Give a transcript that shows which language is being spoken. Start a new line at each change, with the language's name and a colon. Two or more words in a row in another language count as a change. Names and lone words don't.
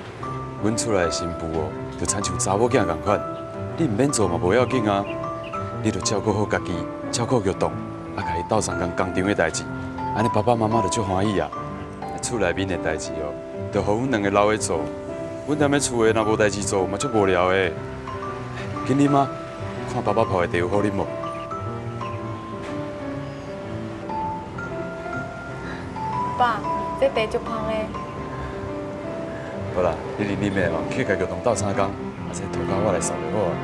Min Nan Chinese: 阮厝内的新妇哦，就亲像查某囝共款，你毋免做嘛无要紧啊，你着照顾好家己，照顾玉栋，啊，家己斗相共工厂的代志，安尼爸爸妈妈就足欢喜啊。厝内面的代志哦，着互阮两个留下做，阮踮咧厝的若无代志做，嘛足无聊的。紧啉啊，看爸爸泡的茶有好啉无？爸，这茶足香的。好啦，你啉啉的哦，去家玉栋斗3工，啊，这涂骹我来扫就好啊。